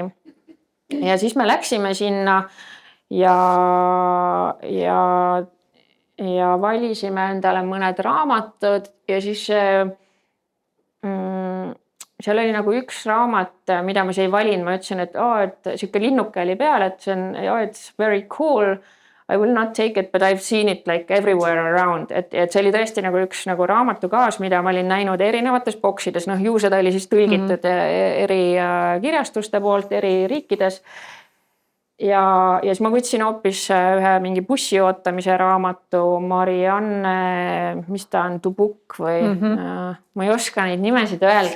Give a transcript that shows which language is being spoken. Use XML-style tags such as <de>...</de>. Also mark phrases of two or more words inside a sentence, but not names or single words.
<et>Ja siis me läksime sinna ja valisime endale mõned raamatud ja siis seal oli nagu üks raamat, mida ma ei valinud, ma ütlesin, et siuke linnuke oli peal, et see on,</et> <en>it's very cool, I will not take it, but I've seen it like everywhere around,</en> <et>et see oli tõesti nagu üks nagu raamatukaas, mida ma olin näinud erinevates boksides, ju seda oli siis tõlgitud eri kirjastuste poolt eri riikides. Ja siis ma võtsin hoopis ühe mingi bussi ootamise raamatu Marianne, mis ta on, Dubuk või ma ei oska neid nimesid öelda.</et>